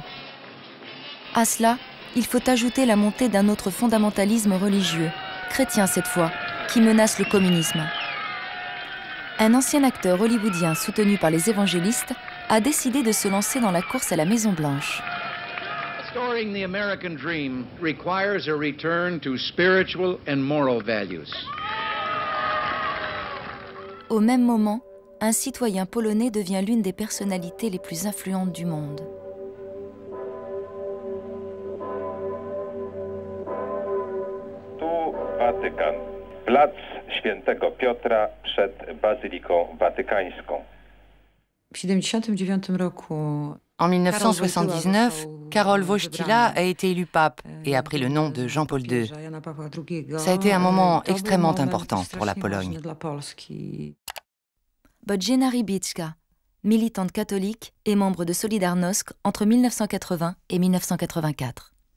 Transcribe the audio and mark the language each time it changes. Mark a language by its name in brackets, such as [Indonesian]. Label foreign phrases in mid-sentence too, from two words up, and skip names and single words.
[French] À cela, il faut ajouter la montée d'un autre fondamentalisme religieux, chrétien cette fois, qui menace le communisme. Un ancien acteur hollywoodien soutenu par les évangélistes a décidé de se lancer dans la course à la Maison-Blanche. [English] Restoring the American dream requires a return to spiritual and moral values. [French] Au même moment, un citoyen polonais devient l'une des personnalités les plus influentes du monde. [Polish] Tu Watykan. Plac Świętego Piotra przed Bazyliką Watykańską. [French] En 1979, Karol Wojtyła a été élu pape et a pris le nom de Jean-Paul II. Ça a été un moment extrêmement important pour la Pologne. Bożena Rybicka, militante catholique et membre de Solidarnosc entre 1980 et 1984.